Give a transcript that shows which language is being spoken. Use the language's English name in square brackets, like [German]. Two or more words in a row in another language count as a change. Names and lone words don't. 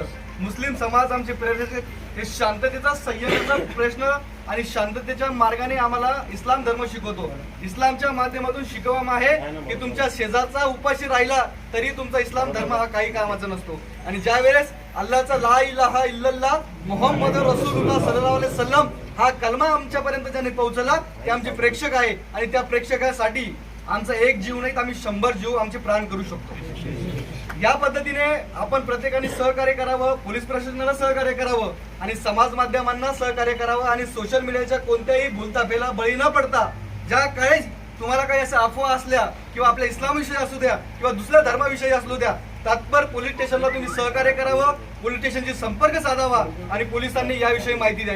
[Marathi] मुस्लिम समाज आमचे प्रेरक हे शांततेचा, संयमाचा प्रश्न आणि शांततेच्या मार्गाने आम्हाला इस्लाम धर्म शिकवतो। इस्लामच्या माध्यमातून शिकवण आहे की तुमच्या शेजारचा उपाशी राहिला तरी तुमचा इस्लाम धर्म हा काही कामाचा नसतो। आणि ज्या वेळेस अल्लाहचा [Arabic] لا إله إلا الله محمد رسول الله صلى الله عليه وسلم [Marathi] हा कलमा आमच्यापर्यंत ज्यांनी पोहोचला ते आमचे प्रेक्षक आहे आणि त्या प्रेक्षकासाठी आमचा एक जीव नाही तर आम्ही 100 जीव आमचे प्राण करू शकतो। या पद्धतीने आपण प्रत्येकाने सहकार्य करावं, पोलीस प्रशासनाला सहकार्य करावं आणि समाज माध्यमांना सहकार्य करावं आणि [English] social media [Marathi] कोणत्याही भूलथापेला बळी न पडता ज्या काही तुम्हाला काही अशा अफवा असल्या किंवा आपल्या इस्लामविषयी असू द्या किंवा दुसऱ्या धर्माविषयी असू द्या, तात्पर [English] police station [Marathi] तुम्ही सहकार्य करावं, [English] police station [Marathi] संपर्क साधावा आणि पोलिसांनी याविषयी माहिती द्यावी।